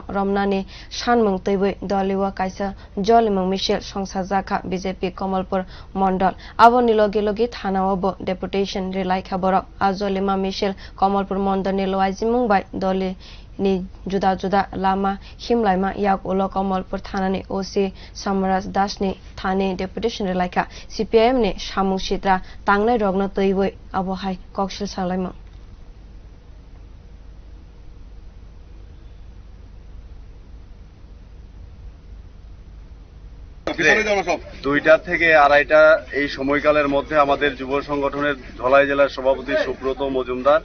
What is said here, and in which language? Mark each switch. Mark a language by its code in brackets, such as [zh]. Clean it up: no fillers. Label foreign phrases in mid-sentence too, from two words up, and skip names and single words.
[trp] romnani sanmung tebui doliwa kaisa jolimung misil songsajaka BJP kamalpur mondol aboni logi logi thanao deputation rilaikha borok ajolima misil kamalpur mondol-ni luajimung by doli ni juda juda lama himlaima yak ulo kamalpur thanani OC Subrata Majumdar-ni thani deputation rilaikha cpim ni samung sitra tangnai rogno tebui abohai koksilsamung [bn] দুইটা থেকে আড়াইটা এই সময়কালের মধ্যে আমাদের যুব সংগঠনের ধলাই জেলার সভাপতি সুব্রত মজুমদার